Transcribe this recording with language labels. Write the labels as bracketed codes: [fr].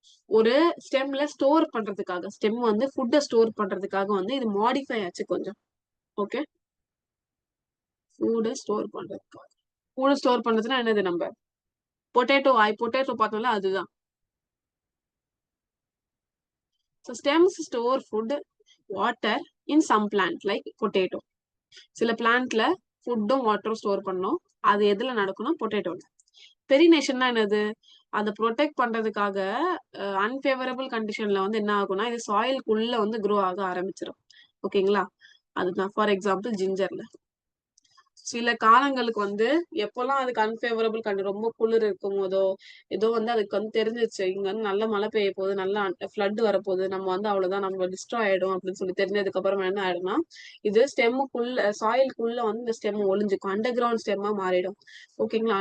[ta] ஒரு ஸ்டெம்ல ஸ்டோர் பண்றதுக்காக, ஸ்டெம் வந்து ஃபுட்டை ஸ்டோர் பண்றதுக்காக வந்து இது மாடிஃபை ஆச்சு கொஞ்சம். ஓகே. ஃபுட்டை ஸ்டோர் பண்றதுக்காக, ஃபுட் ஸ்டோர் பண்றதுன்னா என்னது, நம்ம பொட்டேட்டோ பார்த்தோம்ல அதுதான். [en] So stems store food, water in some plant like potato. [ta] சில பிளான்ட்ல ஃபுட்டும் வாட்டரும் ஸ்டோர் பண்ணோம். அது எதுல நடக்கணும், பொட்டேட்டோல. பெரினேஷன்னா என்னது, அதை ப்ரொடெக்ட் பண்றதுக்காக அன்ஃபேவரபிள் கண்டிஷன்ல வந்து என்ன ஆகும்னா இது சாயிலுக்குள்ள வந்து க்ரோ ஆக ஆரம்பிச்சிடும். ஓகேங்களா. அதுதான் ஃபார் எக்ஸாம்பிள் ஜிஞ்சர்ல சில காலங்களுக்கு வந்து எப்பெல்லாம் அதுக்கு அன்ஃபேவரபிள் ரொம்ப குளிர் இருக்கும் போதோ ஏதோ வந்து அதுக்கு வந்து தெரிஞ்சிச்சு இங்க வந்து நல்ல மழை பெய்ய போகுது, நல்லா ஃப்ளட் வரப்போகுது, நம்ம வந்து அவ்வளவுதான் நம்ம டிஸ்ட்ராய் ஆயிடும் அப்படின்னு சொல்லி தெரிஞ்சதுக்கு அப்புறமா என்ன ஆயிடும்னா இது ஸ்டெம்முக்குள்ள சாயிலுக்குள்ள வந்து இந்த ஸ்டெம் ஒளிஞ்சுக்கும், அண்டர் கிரவுண்ட் ஸ்டெம்மா மாறிடும். ஓகேங்களா.